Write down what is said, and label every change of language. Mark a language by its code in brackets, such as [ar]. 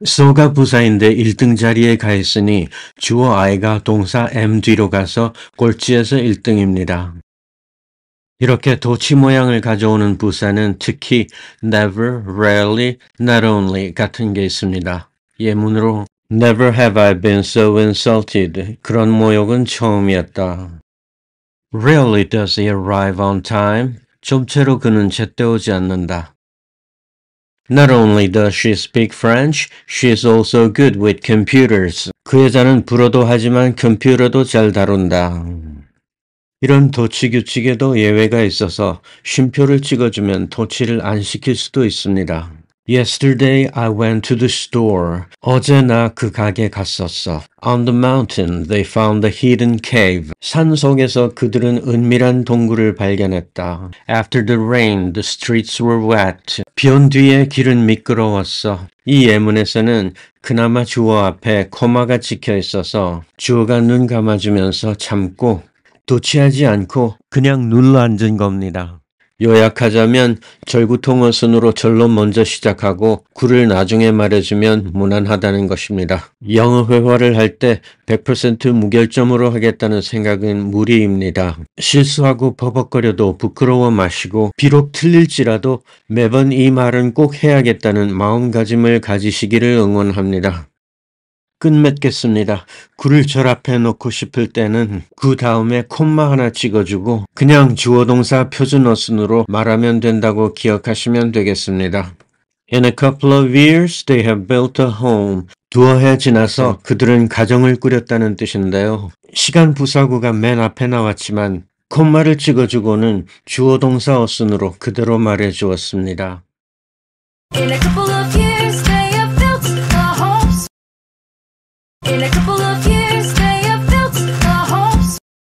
[ko] so가 부사인데 1등 자리에 가 있으니 주어 I가 동사 am 뒤로 가서 꼴찌에서 1등입니다. 이렇게 도치 모양을 가져오는 부사는 특히 never, rarely, not only 같은 게 있습니다. 예문으로 [en] Never have I been so insulted. [ko] 그런 모욕은 처음이었다. [en] Rarely does he arrive on time. [ko] 좀채로 그는 제때 오지 않는다. [en] Not only does she speak French, she is also good with computers. [ko] 그 여자는 불어도 하지만 컴퓨터도 잘 다룬다. 이런 도치 규칙에도 예외가 있어서 쉼표를 찍어주면 도치를 안 시킬 수도 있습니다. [en] Yesterday I went to the store. [ko] 어제 나 그 가게 갔었어. [en] On the mountain they found a hidden cave. [ko] 산 속에서 그들은 은밀한 동굴을 발견했다. [en] After the rain the streets were wet. [ko] 비 온 뒤에 길은 미끄러웠어. 이 예문에서는 그나마 주어 앞에 코마가 찍혀 있어서 주어가 눈 감아주면서 참고 도치하지 않고 그냥 눌러 앉은 겁니다. 요약하자면 절구통어순으로 절로 먼저 시작하고 구를 나중에 말해주면 무난하다는 것입니다. 영어 회화를 할 때 100% 무결점으로 하겠다는 생각은 무리입니다. 실수하고 버벅거려도 부끄러워 마시고 비록 틀릴지라도 매번 이 말은 꼭 해야겠다는 마음가짐을 가지시기를 응원합니다. 끝맺겠습니다. 구를 절 앞에 놓고 싶을 때는 구 다음에 콤마 하나 찍어주고 그냥 주어동사 표준어순으로 말하면 된다고 기억하시면 되겠습니다. [en] In a couple of years they have built a home. [ko] 두어 해 지나서 그들은 가정을 꾸렸다는 뜻인데요. 시간 부사구가 맨 앞에 나왔지만 콤마를 찍어주고는 주어동사 어순으로 그대로 말해주었습니다. [en] In a couple of years they have built a home. In a couple of years they have built a home.